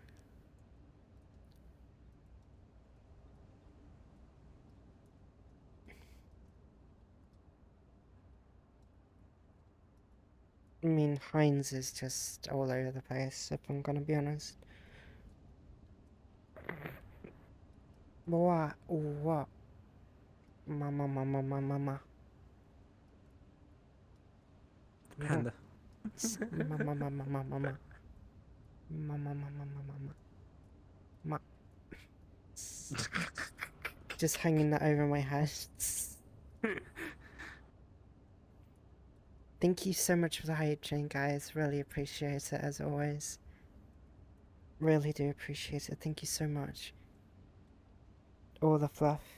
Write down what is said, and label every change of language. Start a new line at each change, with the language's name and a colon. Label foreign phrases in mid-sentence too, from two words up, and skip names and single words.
English: I mean, Heinz is just all over the place, if I'm gonna be honest. What? What? Mama, mama, mama, mama. Panda. Mama, mama, mama, mama. Mama, mama, mama, mama. Just hanging that over my head. Thank you so much for the hype train, guys. Really appreciate it, as always. Really do appreciate it. Thank you so much. All the fluff.